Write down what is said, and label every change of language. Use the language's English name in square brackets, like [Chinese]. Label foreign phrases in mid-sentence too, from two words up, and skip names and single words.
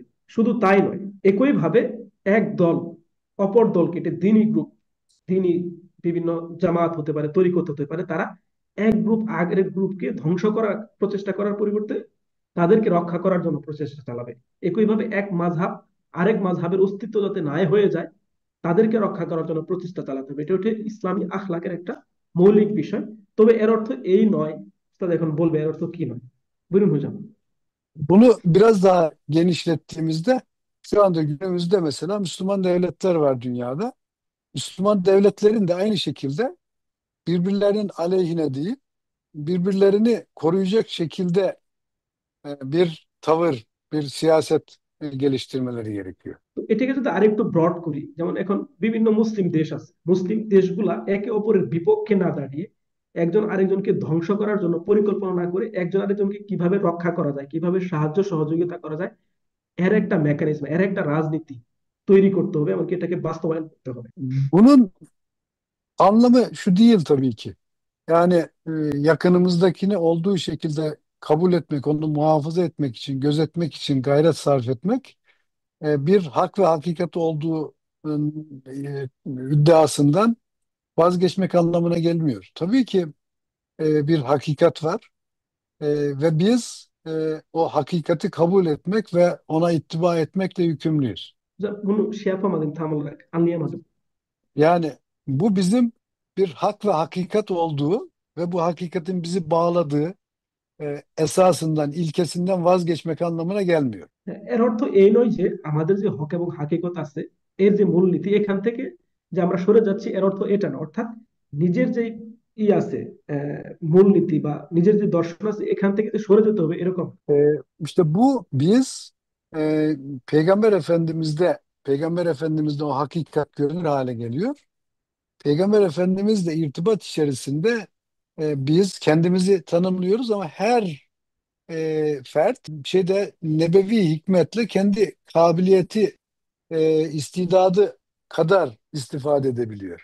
[Bangla] শুধু তাই নয়, একইভাবে এক দল অপর দলকে, এটা দিনী গ্রুপ, দিনী বিভিন্ন জামাত হতে পারে, তরিকত হতে পারে, তারা এক গ্রুপ আগের গ্রুপকে ধ্বংস করার প্রচেষ্টা করার পরিবর্তে তাদেরকে রক্ষা করার জন্য প্রচেষ্টা চালাবে। একইভাবে এক মাযহাব আরেক মাযহাবের অস্তিত্ব যাতে নাই হয়ে যায়, তাদেরকে রক্ষা করার জন্য প্রচেষ্টা চালাতে হবে। এটা হচ্ছে ইসলামী আখলাকের একটা মৌলিক বিষয়। তবে eğer অর্থ এই নয়, উস্তাদ এখন বলবে এর অর্থ কি নয়। [Turkish] Buyurun hocam. Bunu biraz daha genişlettiğimizde şu anda günümüzde mesela Müslüman devletler var dünyada. Müslüman devletlerin de aynı şekilde birbirlerinin aleyhine değil, birbirlerini koruyacak şekilde bir tavır, bir siyaset geliştirmeleri gerekiyor. [Bangla] তো এটাকে যদি আরেকটু ব্রড করি, যেমন এখন বিভিন্ন মুসলিম দেশ আছে, মুসলিম দেশগুলা একে অপরের বিপক্ষে না দাঁড়িয়ে একজন আরেকজনকে ধ্বংস করার জন্য পরিকল্পনা না করে একজন আরেকজনকে কিভাবে রক্ষা করা যায়, কিভাবে সাহায্য সহযোগিতা করা যায়, এর একটা মেকানিজম, এর একটা রাজনীতি তৈরি করতে হবে, এমনকি এটাকে বাস্তবায়ন করতে হবে। [Turkish] Bunun anlamı şu değil tabii ki. Yani yakınımızdakini olduğu şekilde kabul etmek, onu muhafaza etmek için, gözetmek için gayret sarf etmek bir hak ve hakikat olduğu iddiasından vazgeçmek anlamına gelmiyor. Tabii ki bir hakikat var ve biz o hakikati kabul etmek ve ona ittiba etmekle yükümlüyüz. Bunu şey yapamadım, tam olarak anlayamadım. Yani bu bizim bir hak ve hakikat olduğu ve bu hakikatin bizi bağladığı esasından, ilkesinden vazgeçmek anlamına gelmiyor. [Bangla] এর অর্থ এই নয় যে আমাদের যে হক এবং হাকিকত আছে, এর যে মূলনীতি এখান থেকে যে আমরা সরে যাচ্ছি, এর অর্থ এটা না। অর্থাৎ নিজের যে আছে, মূলনীতি বা নিজের যে দর্শন আছে, এখান থেকে যে সরে যেতে হবে এরকম। [Turkish] İşte bu biz e, Peygamber Efendimiz'de o hakikat görünür hale geliyor. Peygamber Efendimizle irtibat içerisinde biz kendimizi tanımlıyoruz ama her fert şeyde nebevi hikmetle kendi kabiliyeti, istidadı kadar istifade edebiliyor.